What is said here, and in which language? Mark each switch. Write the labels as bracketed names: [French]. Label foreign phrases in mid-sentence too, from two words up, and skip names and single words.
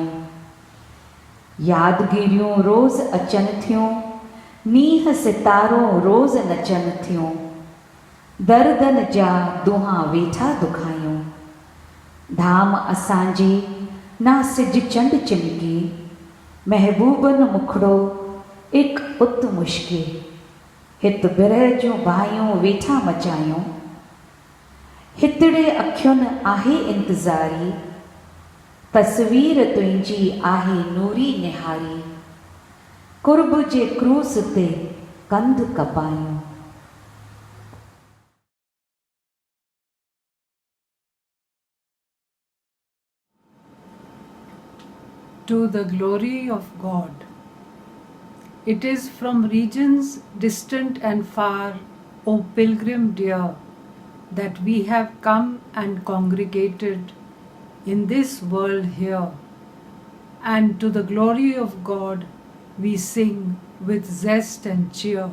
[Sindhi] यादगिरियूं रोज़ अचनि थियूं नीह सितारो रोज़ नचनि थियूं दर्दन जा दुहा वेठा दुखायूं। धाम असांजे ना सिज चंड चिमके महबूबन मुखड़ो एक उत मुश्के हित बिरह जूं भाइयूं वेठा मचायूं। हितड़े अखियुनि आहे इंतज़ारी तस्वीर तुंहिंजी आहे नूरी निहारी कुर्ब जे क्रूस ते कंध कपायूं। [English] To the glory of God. It is from regions distant and far, O pilgrim dear, that we have come and congregated in this world here, and to the glory of God we sing with zest and cheer.